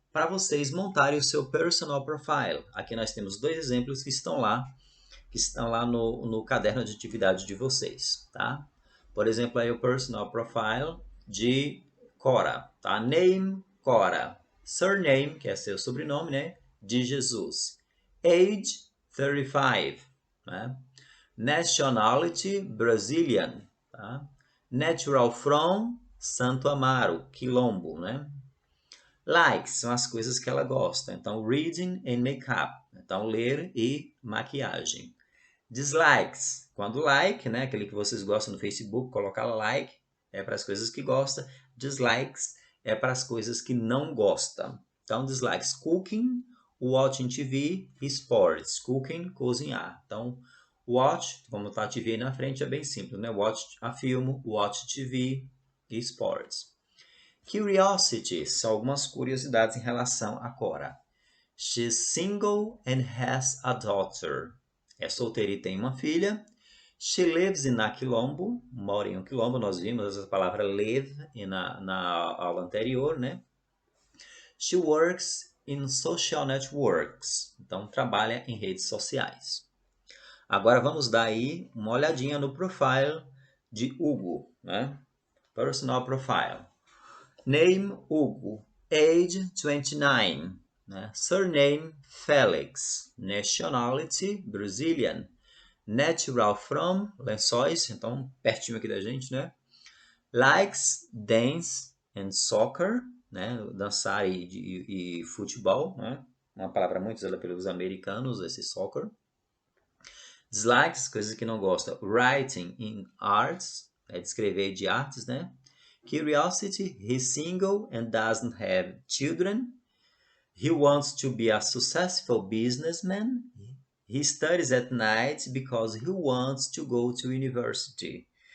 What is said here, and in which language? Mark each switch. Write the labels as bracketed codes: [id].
[pt] para vocês montarem o seu personal profile. Aqui nós temos 2 exemplos que estão lá no caderno de atividade de vocês, tá? Por exemplo, aí o personal profile de Cora, tá? Name, Cora. Surname, que é seu sobrenome, né? De Jesus. Age, 35, né? Nationality, Brazilian, tá? Natural from, Santo Amaro, Quilombo, né? Likes são as coisas que ela gosta. Então, [en] reading and makeup. [pt] Então, ler e maquiagem. Dislikes, quando like, né? Aquele que vocês gostam no Facebook, colocar like é para as coisas que gosta. Dislikes é para as coisas que não gosta. Então, dislikes, cooking, watching TV e sports. Cooking, cozinhar. Então, watch, como está a TV aí na frente, é bem simples, né? [en] Watch a filme, watch TV e sports. [pt] Curiosity são algumas curiosidades em relação a Cora. [en] She's single and has a daughter. [pt] É solteira e tem uma filha. [en] She lives in a Quilombo. [pt] Mora em um quilombo. Nós vimos essa palavra live na aula anterior, né? [en] She works in social networks. [pt] Então, trabalha em redes sociais. Agora, vamos dar aí uma olhadinha no profile de Hugo, né? Personal profile. Name, Hugo. Age, 29. Né? Surname, Felix. Nationality, Brazilian. Natural from, Lençóis, então pertinho aqui da gente, né? Likes, dance and soccer, né? Dançar e futebol, né? Uma palavra muito usada pelos americanos, esse soccer. Dislikes, coisas que não gosta. Writing in arts, é de escrever de artes, né? [en] Curiosity, he's single and doesn't have children. He wants to be a successful businessman. He studies at night because he wants to go to university.